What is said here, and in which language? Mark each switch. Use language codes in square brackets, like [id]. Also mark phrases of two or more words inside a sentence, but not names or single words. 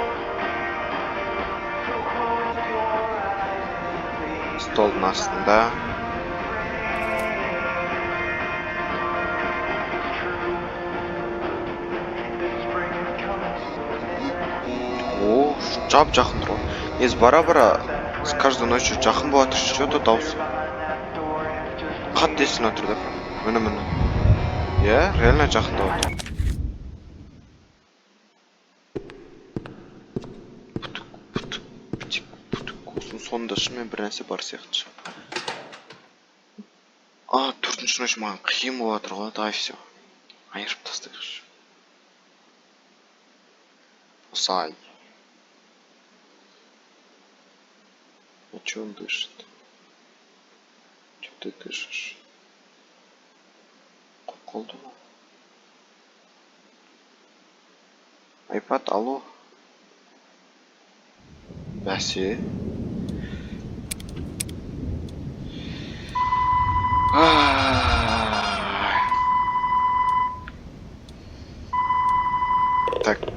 [kk] Столдың астында. О, жап-жақын тұр ғой. Несі бара-бара [ru] с каждой ночью [kk] жақын болады. Что-то дауыс. Қатты естіліп отыр да. Міне. Иә, реально жақында отыр. Сонда шынымен бір нәрсе бар сияқты. 4-ші ночь маған қиын болып жатыр ғой. [ru] Давай все. [kk] Айырып тастайықшы. Осай. [ru] А че он дышит? Че ты дышишь? [kk] Қолды ма? Айпад, алло? Бәсе? Так.